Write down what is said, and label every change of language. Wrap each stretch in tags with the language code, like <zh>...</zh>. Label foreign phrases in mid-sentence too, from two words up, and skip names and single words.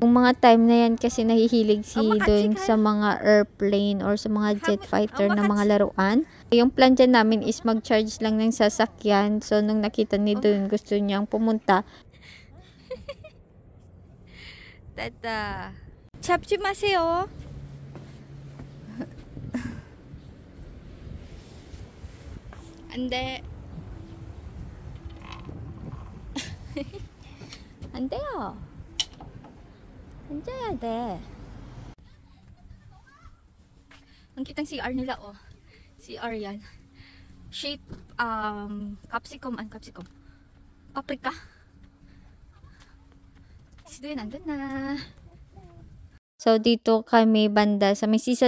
<tl>Yung mga time na yan kasi nahihilig si Doyon sa mga airplane or sa mga</tl> <en>jet fighter</en> <tl>na mga laruan. Yung plan dyan namin is mag-charge lang ng sasakyan. So nung nakita ni Doyon gusto niyang pumunta. Tata.</tl> <ko>잡지 마세요. 안 돼. 안 돼요. 앉아야 돼.</ko> <tl>Ang kitang CR nila oh. CR yan.</tl> <en>Shape capsicum and capsicum.</en> <tl>Paprika. Si Doyon nandun na. So, dito kami banda sa may seaside.</tl>